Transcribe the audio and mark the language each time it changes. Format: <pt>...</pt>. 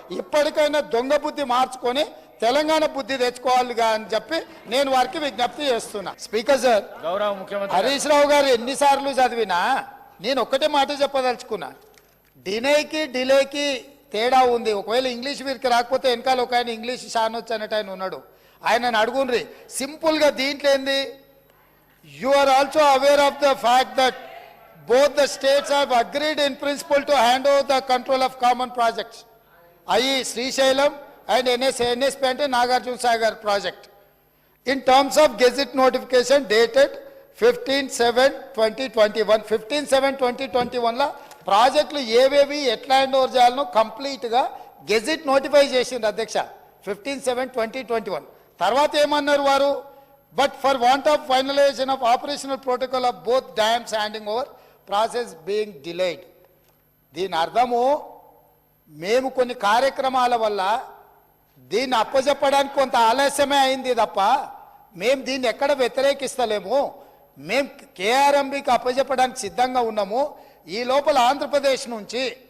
<te>ఇప్పటికైనా దొంగ బుద్ధి మార్చుకొని తెలంగాణ బుద్ధి తెచ్చుకోవాలిగా అని చెప్పి నేను వారికి విజ్ఞప్తి చేస్తున్నా. స్పీకర్ సార్, గౌరవ ముఖ్యమంత్రి హరీష్ రావు గారు ఎన్నిసార్లు చదివినా నేను ఒక్కటే మాట చెప్పదలుచుకున్నా, డిలేకి తేడా ఉంది. ఒకవేళ ఇంగ్లీష్ వీరికి రాకపోతే వెనకాల ఒక ఆయన ఇంగ్లీష్ షానొచ్చు అనేట ఆయన ఉన్నాడు, ఆయనను అడుగుండ్రి. సింపుల్గా దీంట్లో ఏంది,</te> <en>you are also aware of the fact that both the states have agreed in principle to hand over the control of common projects, i.e. Srisailam and NSP and Nagarjuna Sagar project, in terms of gazette notification dated 15/7/2021.</en> <te>15/7/2021 లా ప్రాజెక్టులు ఏవేవి ఎట్లా hand over చేయాలనో కంప్లీట్గా gazette notify చేసింది అధ్యక్ష 15/7/2021. తర్వాత ఏమన్నారు వారు,</te> <en>but for want of finalization of operational protocol of both dams handing over process being delayed.</en> <te>దీని అర్థము మేము కొన్ని కార్యక్రమాల వల్ల దీన్ని అప్పజెప్పడానికి కొంత ఆలస్యమే అయింది తప్ప మేము దీన్ని ఎక్కడ వ్యతిరేకిస్తలేము. మేము కేఆర్ఎంబికి అప్పజెప్పడానికి సిద్ధంగా ఉన్నాము. ఈ లోపల ఆంధ్రప్రదేశ్ నుంచి</te>